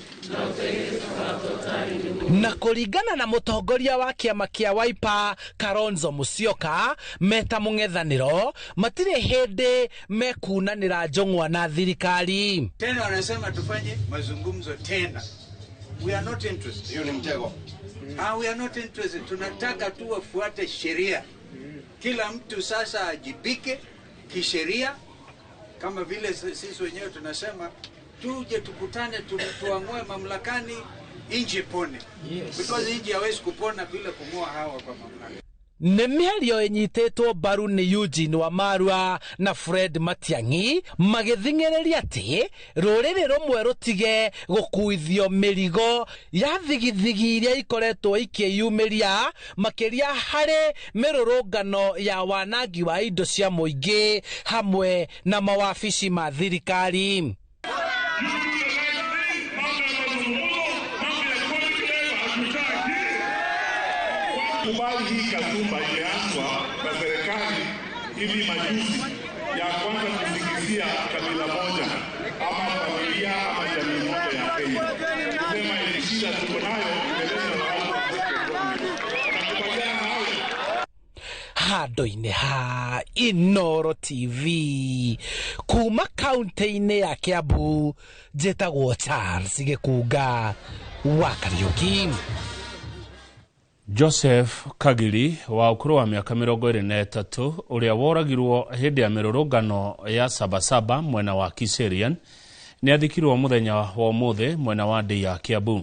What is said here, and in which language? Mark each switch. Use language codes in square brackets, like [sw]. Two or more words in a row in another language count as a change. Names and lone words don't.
[ki] Na kuringana na mutongoria wa kiama kia Wiper Kalonzo Musyoka meta mung'ethaniro matire hindi mekunanira njong'wa na thirikari. [sw] Tena wanasema tufanye mazungumzo tena. [en] We are not interested. [sw] Hiyo ni mtego. [en] We are not interested. [sw] Tunataka tu wafuate sheria. Kila mtu sasa ajibike kisheria kama vile sisi wenyewe tunasema tuje tukutane tuamue mamlakani inji pone. Yes. Because inji hawezi kupona bila kumua hawa kwa mamlaka. [ki] Nĩ mĩario ĩnyitetwo mbaru nĩ Eugene Wamalwa na Fred Matiang'i magĩthing'ĩrĩria atĩ rũrĩrĩ rũmwe rũtige gũkuithio mĩrigo ya thigithigi iria ikoretwo ikĩyumĩria makĩria harĩ mĩrũrũngano ya wanangi wa indo cia mũingĩ hamwe na mawabici ma thirikari. [sw] Kubali hii kasumba ilianzwa na serikali hivi majuzi ya kwanza kusikizia kabila moja ama familia ama jamii moja ya Kenya. Kusema ili shida tuko nayo imelezwa na watu wanakubaliana nawe. [ki] Handu-inĩ ha Inoro TV kuma kaunti-inĩ ya Kiambu njĩtagwo Charles Gĩkunga wa Kariuki. Joseph Kagiri wa ukuru wa miaka 23 uria woragirwo hindi ya mirurungano ya Sabasaba mwena wa Kiserian ni athikirwo muthenya wa umuthi mwena wa Ndei ya Kiambu.